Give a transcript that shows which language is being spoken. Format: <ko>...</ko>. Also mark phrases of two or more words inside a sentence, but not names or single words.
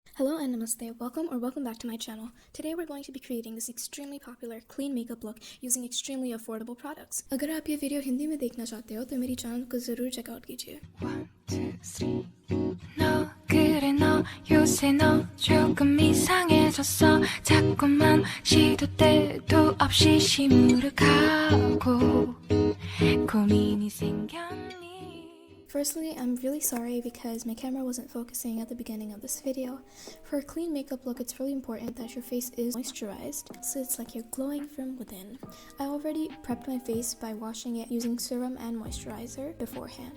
<en>Hello and namaste, welcome back to my channel. Today we're going to be creating this extremely popular clean makeup look using extremely affordable products.</en> <hi>अगर आप ये वीडियो हिंदी में देखना चाहते हो तो मेरी चैनल को ज़रूर चेकआउट कीजिए.</hi> <ko>1, 2, 3 너 그래 너 요새 너 조금 이상해졌어 자꾸만 시도 때도 없이 시무룩하고 고민이 생겼니.</ko> <en>Firstly, I'm really sorry because my camera wasn't focusing at the beginning of this video. For a clean makeup look, it's really important that your face is moisturized, so it's like you're glowing from within. I already prepped my face by washing it using serum and moisturizer beforehand.</en>